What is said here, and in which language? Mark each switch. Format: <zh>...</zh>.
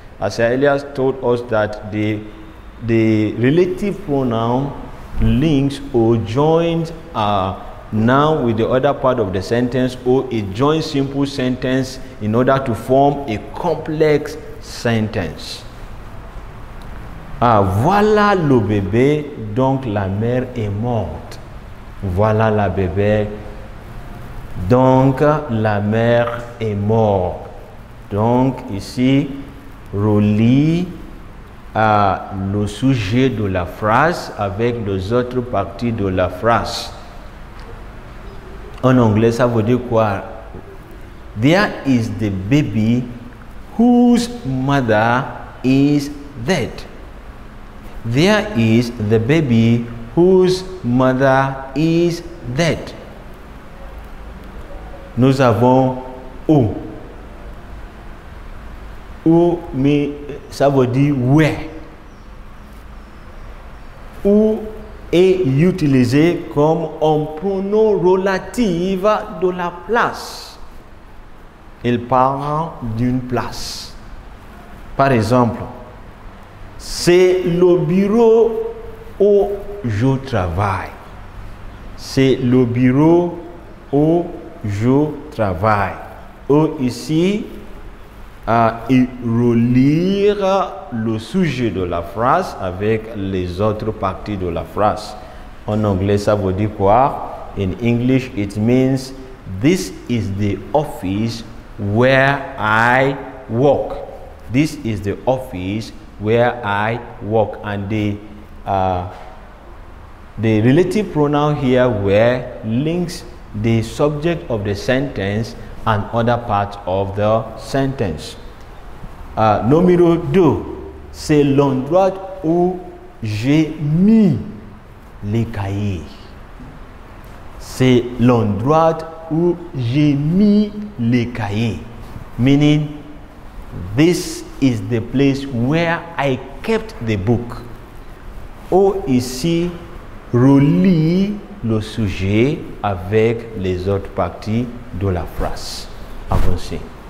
<en>As Elias told us that the relative pronoun links or joins noun with the other part of the sentence, or it joins simple sentence in order to form a complex sentence.</en> <fr>Voilà le bébé, donc la mère est morte. Voilà la bébé, donc la mère est morte. Donc ici, relie le sujet de la phrase avec les autres parties de la phrase. En anglais, ça veut dire quoi?</fr> <en>There is the baby whose mother is dead. There is the baby whose mother is dead.</en> <fr>Nous avons où. Où, mais ça veut dire where. Où est utilisé comme un pronom relatif de la place. Il parle d'une place. Par exemple, c'est le bureau où je travaille. C'est le bureau où je travaille. Ou ici, et relire le sujet de la phrase avec les autres parties de la phrase. En anglais, ça veut dire quoi?</fr> <en>In English, it means this is the office where I work. This is the office where I work. And the relative pronoun here where links the subject of the sentence and other parts of the sentence.</en> <fr>Numéro 2, c'est l'endroit où j'ai mis les cahiers. C'est l'endroit où j'ai mis les cahiers.</fr> <en>Meaning, this is the place where I kept the book.</en> <fr>Ou ici, relie le sujet avec les autres parties de la phrase. Avancez.</fr>